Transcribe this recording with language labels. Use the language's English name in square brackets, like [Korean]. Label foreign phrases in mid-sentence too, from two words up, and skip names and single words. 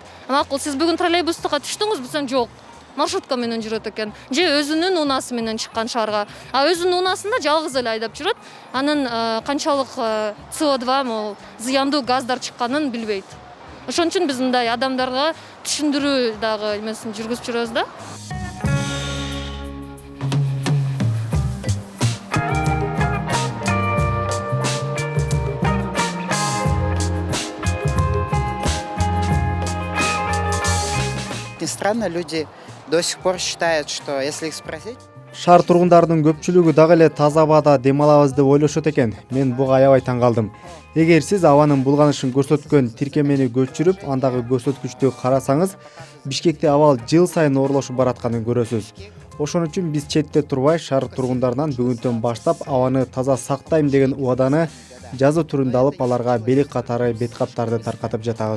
[Kyrgyz] Макул, сиз бүгүн троллейбустукка түштүңүзбү десем, жок. Маршрутка менен жүрөт экен. Же өзүнүн унаасы менен чыккан шаарга. А өзүнүн унаасында жалгыз эле айдап жүрөт. Анын канчалык CO2 могу зыяндуу газдар чыкканын билбейт. Ошон үчүн биз мындай адамдарга түшүндүрүү дагы эмесин жүргүзүп жүрөбүз да. [Russian] Странно, люди до сих пор считают, что если их спросить... [Kyrgyz] Шаар тургундарынын көпчүлүгү дагы эле таза абада дем алабыз деп ойлошот экен. Мен буга аябай таң калдым. Эгер сиз абанын булганышын көрсөткөн тиркемени көчүрүп, андагы көрсөткүчтү карасаңыз, Бишкекте абал жыл сайын оорлошуп баратканын көрөсүз. Ошон үчүн биз четте турбай шаар тургундарынан бүгүнтөн баштап абаны таза сактайм деген убаданы жазуу түрүндө алып, аларга белек катары бет каптарды таркатып жатабыз.